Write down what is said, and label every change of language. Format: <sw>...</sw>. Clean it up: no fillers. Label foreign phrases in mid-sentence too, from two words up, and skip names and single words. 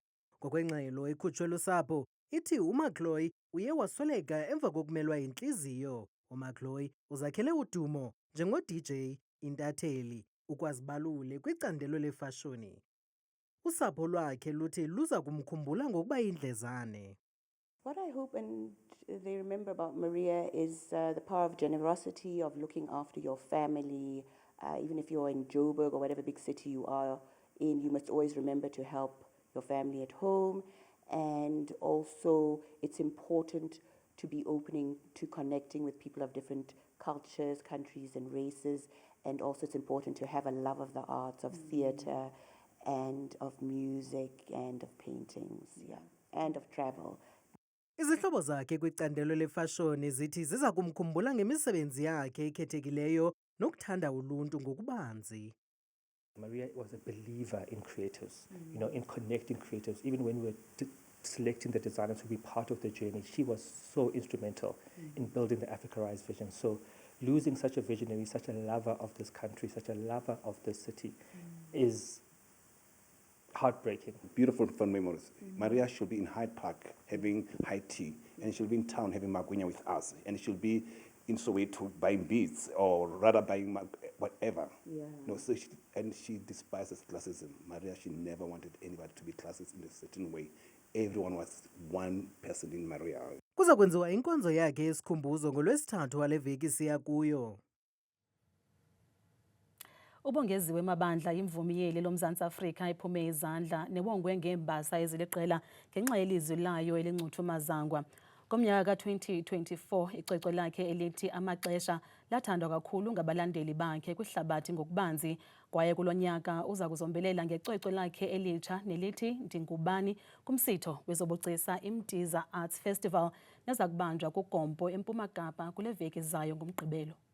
<xh>Ngokwengxelo ekhutshwe lusapho ithi uMacloy uye wasweleka emva kokumelwa yintliziyo. uMacloy uzakhele udumo njengo-DJ, intatheli, ukwazibalule kwicandelo lefashoni. Usapho lwakhe luthi luza kumkhumbula ngokuba yindlezane.</xh> <en>What I hope and they remember about Maria is the power of generosity, of looking after your family. Even if you're in Joburg or whatever big city you are in, you must always remember to help your family at home. And also, it's important to be opening to connecting with people of different cultures, countries, and races. And also, it's important to have a love of the arts, of theatre, and of music, and of paintings, and of travel.</en> <xh>Izihlobo zakhe kwicandelo lefashoni zithi ziza kumkhumbula ngemisebenzi yakhe ekhethekileyo nokuthanda uluntu ngokubanzi.</xh> <en>Maria was a believer in creatives, you know, in connecting creatives. Even when we were selecting the designers to be part of the journey, she was so instrumental in building the Africa Rise vision. So losing such a visionary, such a lover of this country, such a lover of this city is heartbreaking. Beautiful fun memories. Maria should be in Hyde Park having high tea, and she'll be in town having Magunya with us, and she'll be in Soweto buying beads, or rather buying whatever. No, so she despises classism. Maria, she never wanted anybody to be classist in a certain way. Everyone was one person in Maria.</en> <xh>Kuza kwenziwa inkonzo yakhe yesikhumbuzo ngoLwesithathu wale veki siya kuyo. Ubongeziwe Mabandla imvumi yeli loMzantsi Afrika iphume izandla newongwe ngembasa eziliqela ngenxa yelizwi layo elincuthu mazangwa. Ngomnyaka ka-2024 icwecwe lakhe elithi Amaxesha lathandwa kakhulu ngabalandeli bakhe kwihlabathi ngokubanzi, kwaye kulo nyaka uza kuzombelela ngecwecwe lakhe elitsha nelithi Ndingubani kumsitho wezobugcisa iMtiza Arts Festival neza kubanjwa kuGompo eMpuma Kapa kule veki zayo ngomgqibelo.</xh>